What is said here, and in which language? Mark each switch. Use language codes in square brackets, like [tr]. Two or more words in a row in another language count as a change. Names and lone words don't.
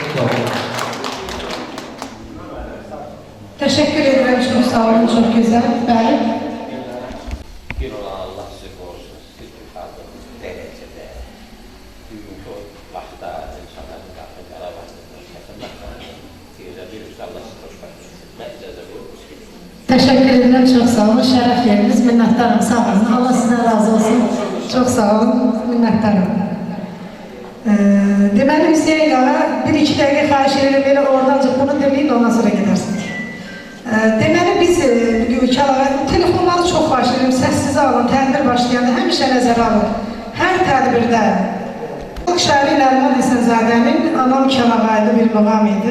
[tr] Teşekkür ederim, çok sağ olun, çok güzel. [az] Bəli. Bir olan Allah sizi qorusun, siz qaldığınız dərəcədə, bugünkü o vaxtda insanların qarşı qarabatdır, bir Allah sizi xoşbəxt etsin. Mən icazə buyurmuş. [tr] Teşekkür ederim, çok sağ olun. Şeref verdiniz, minnettarım, sağ olun. Allah sizden razı olsun. Çok sağ olun, minnettarım. [az] Deməli Hüseyin ağa, bir-iki dəqiqə xahiş edirəm, belə oradan bunu deməyin, ondan sonra gidersiniz. Deməli biz telefonları çox xahiş edirəm, səssiz alın, tədbir başlayanda həmişə nəzərə alın. Hər tədbirdə Şəhəri Nərman Həsənzadənin Anam Kəlağaylı bir muğam idi.